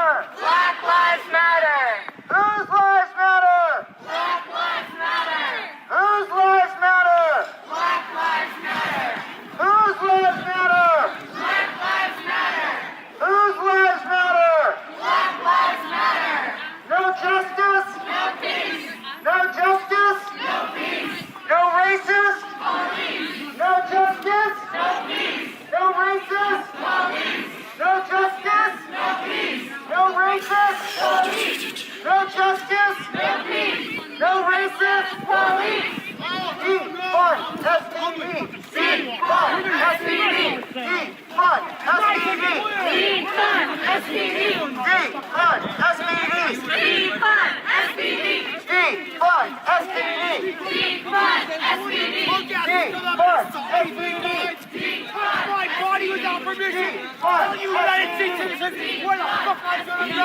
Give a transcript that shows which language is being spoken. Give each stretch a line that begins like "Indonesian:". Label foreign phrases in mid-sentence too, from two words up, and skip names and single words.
English: Black lives matter. Whose lives matter? Black lives matter. Whose lives matter? Black lives matter. Whose lives matter? Black lives matter. Whose lives matter? Black lives matter. No justice? No peace. No justice? No peace. No racist? Police. No justice? No peace. No racist? Police. No justice? No peace. No racist? Police. No justice? No peace. No racist? Police. Defund SPD. Defund SPD. Defund SPD. Defund SPD. Defund SPD. Defund SPD. Defund SPD. Defund SPD. Defund SPD. My body without permission. All you United States citizens, where the fuck I'm gonna go?